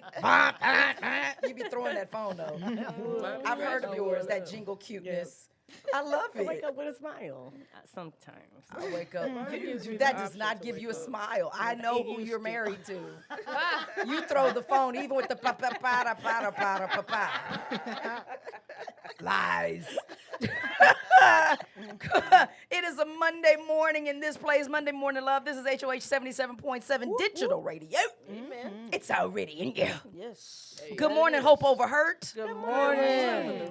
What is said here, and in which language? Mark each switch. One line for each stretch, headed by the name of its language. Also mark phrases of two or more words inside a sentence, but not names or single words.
English: Bang, bang, bang. You be throwing that phone though. I've heard of yours, that jingle cuteness. I love I wake it. up with a smile. Sometimes. I wake up. That does not give you a smile. I know who you're married to. You throw the phone even with the pa pa pa da pa da pa da pa pa. Lies. It is a Monday morning in this place, Monday Morning Love. This is HOH 77.7 Digital Radio. Amen. It's already in you. Yes. Good morning, Hope Over Hurt. Good morning.